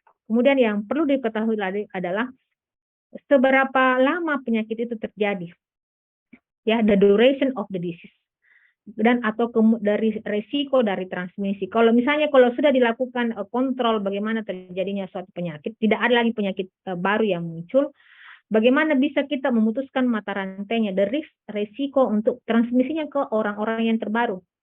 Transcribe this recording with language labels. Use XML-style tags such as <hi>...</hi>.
<id>Kemudian yang perlu diketahui lagi adalah seberapa lama penyakit itu terjadi.</id> <en>Ya, the duration of the disease.</en> <id>Dan atau dari resiko dari transmisi. Kalau misalnya kalau sudah dilakukan kontrol bagaimana terjadinya suatu penyakit, tidak ada lagi penyakit baru yang muncul, bagaimana bisa kita memutuskan mata rantainya,</id> <en>the risk,</en> <id>resiko untuk transmisinya ke orang-orang yang terbaru.</id>